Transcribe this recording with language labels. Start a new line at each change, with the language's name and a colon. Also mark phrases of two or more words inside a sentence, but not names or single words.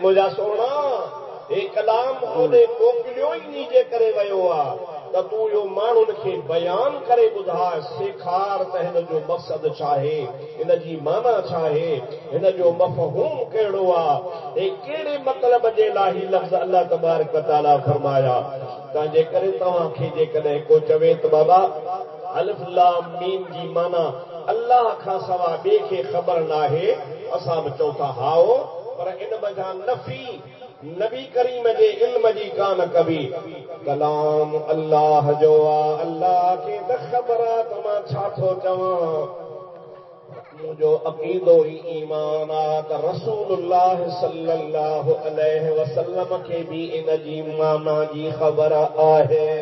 Sindhi: मुंहिंजा सोना हे कलाम ओॾे मोकिलियो ई नी जे करे वियो आहे त तूं इहो माण्हुनि खे बयान करे ॿुधाए सेखार त हिन जो मक़सदु छा आहे हिन जी माना छा आहे हिन जो मफ़हूम कहिड़ो आहे हे कहिड़े मतिलब जे लाइ ही लफ़्ज़
Arabic: الله تبارك وتعالى
Sindhi: फरमाया तंहिंजे करे तव्हांखे जेकॾहिं को चवे त बाबा
Arabic: الف لام ميم
Sindhi: जी माना अल्लाह खां सवा ॿिए खे ख़बर नाहे असां बि चऊं था हाओ पर इन वजह नफ़ी नबी करीम जे इल्म जी कान कबी कलाम अल्लाह जो आहे अल्लाह खे त ख़बर आहे त मां छा थो चवां मुंहिंजो अक़ीदो ई ईमान आहे त रसूलुल्लाह
Arabic: صلى الله عليه وسلم
Sindhi: खे बि इन जी माना जी ख़बर आहे